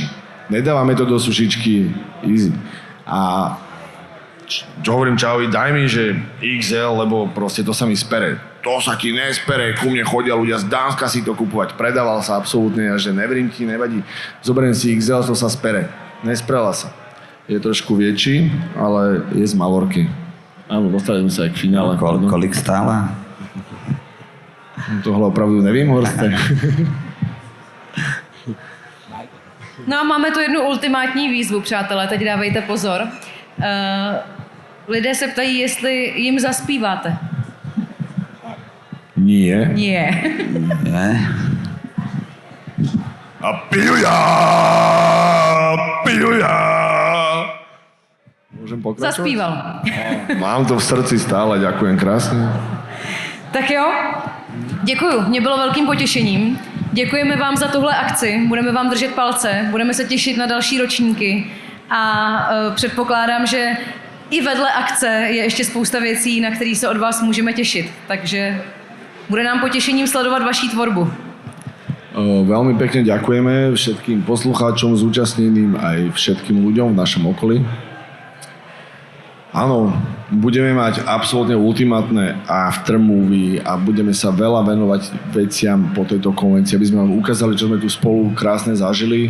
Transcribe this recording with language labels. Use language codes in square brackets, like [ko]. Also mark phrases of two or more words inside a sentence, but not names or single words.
[sk] Nedávame to do sušičky easy. A čo hovorím čaovi, daj mi, že XL, lebo proste to sa mi spere. To sa ti nespere, ku mne chodia ľudia z Dánska si to kupovať. Predával sa absolútne, a že neverím ti, nevadí. Zoberiem si XL, to sa spere. Nesprela sa. Je trošku väčší, ale je z Malorky. Áno, dostali sme sa aj k finále. [cs] Kolik stála? Tohle opravdu nevím, Horste. No a máme tu jednu ultimátní výzvu, přátelé, teď dávejte pozor. Lidé se ptají, jestli jim zaspíváte. [sk] Nie. Nie. Nie? A pijuja! Môžem pokračovať? Zaspíval. Mám to v srdci stále, ďakujem krásne. [cs] Tak jo, děkuju, mě bylo velkým potěšením. Děkujeme vám za tuhle akci, budeme vám držet palce, budeme se těšit na další ročníky a předpokládám, že i vedle akce je ještě spousta věcí, na které se od vás můžeme těšit. Takže bude nám potěšením sledovat vaší tvorbu. [sk] Veľmi pekne ďakujeme všetkým poslucháčom, zúčastneným aj všetkým ľuďom v našom okolí. Áno, budeme mať absolútne ultimátne aftermovie a budeme sa veľa venovať veciam po tejto konvencii, aby sme vám ukázali, čo sme tu spolu krásne zažili.